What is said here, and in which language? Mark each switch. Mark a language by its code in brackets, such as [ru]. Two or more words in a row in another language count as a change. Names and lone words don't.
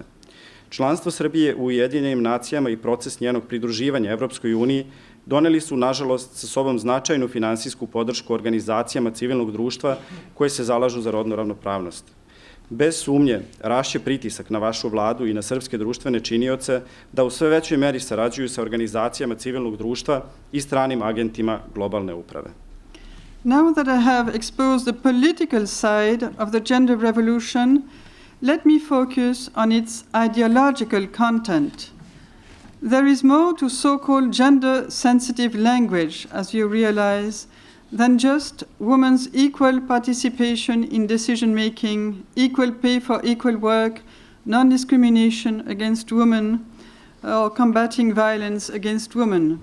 [sr] Članstvo Srbije u Ujedinjenim nacijama i proces njenog pridruživanja Evropskoj uniji doneli su, nažalost, sa sobom značajnu finansijsku podršku organizacijama civilnog društva koje se zalažu za rodnu ravnopravnost. Bez sumnje, rašće pritisak na vašu vladu i na srpske društvene činioce da u sve većoj meri sarađuju sa organizacijama civilnog društva i stranim agentima globalne uprave. [en] Now that I have exposed the political side of the gender revolution, let me focus on its ideological content. There is more to so-called gender-sensitive language, as you realize, than just women's equal participation in decision-making, equal pay for equal work, non-discrimination against women, or combating violence against women.